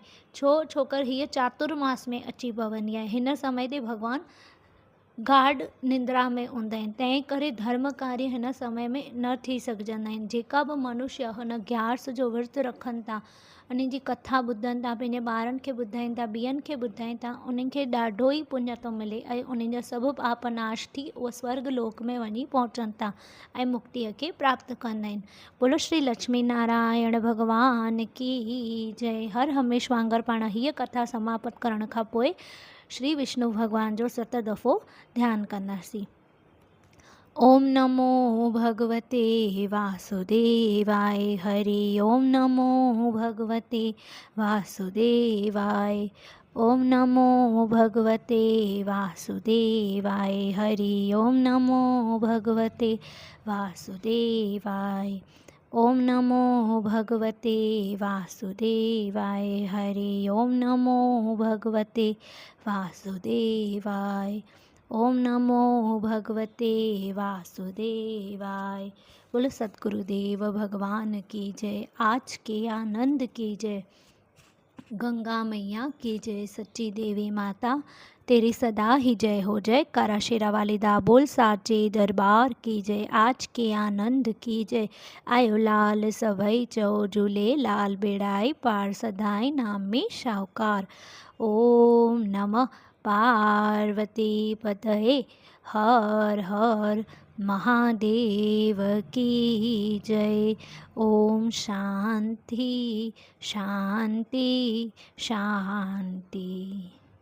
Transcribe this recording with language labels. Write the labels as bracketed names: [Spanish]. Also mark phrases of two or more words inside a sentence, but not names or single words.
[Sindhi] छोकर हीअ चातुर्मास में अची पवंदी आहे। हिन समय ते भॻवानु गाढ़ निंद्रा में हूंदा आहिनि, तंहिं करे धर्म कार्य हिन समय में न थी सघजंदा आहिनि। जेका बि मनुष्य हिन ग्यारस जो विर्त रखनि था, उन्हनि जी कथा ॿुधनि था, पंहिंजे ॿारनि खे ॿुधाइनि था, ॿियनि खे ॿुधाइनि था, उन्हनि खे ॾाढो ई पुञ थो मिले ऐं उन्हनि जा सभु पाप नाश थी उहे स्वर्ग लोक में वञी पहुचनि था ऐं मुक्तिअ खे प्राप्त कंदा आहिनि। [Hindi] बोलो श्री लक्ष्मी नारायण भगवान की जय। [Sindhi] हर हमेश वांगुरु पाण हीअ कथा समाप्त करण खां पोइ श्री विष्णु भॻवान जो 7 दफ़ो ध्यानु कंदासीं। [Sanskrit] ओम नमो भगवते वासुदेवाय। हरि ओम नमो भगवते वासुदेवाय। ओम नमो भगवते वासुदेवाय। हरि ओम नमो भगवते वासुदेवाय। ओम नमो भगवते वासुदेवाय। हरि ओम नमो भगवते वासुदेवाय। ओम नमो भगवते वासुदेवाय। [Hindi] बोलो सद्गुरुदेव भगवान की जय। आज के आनंद की जय। गंगा मैया की जय। सच्ची देवी माता तेरी सदा ही जय हो। जय कारा शेरा वाली दाबोल साचे दरबार की जय। आज के आनंद की जय। [Sindhi] आयो लाल सभई चो झूले लाल बेड़ाई पार सदाई नाम में शाहकार। [Sanskrit] ओम नमः पार्वती पतये हर हर महादेव की जय। ओम शांति शांति शांति।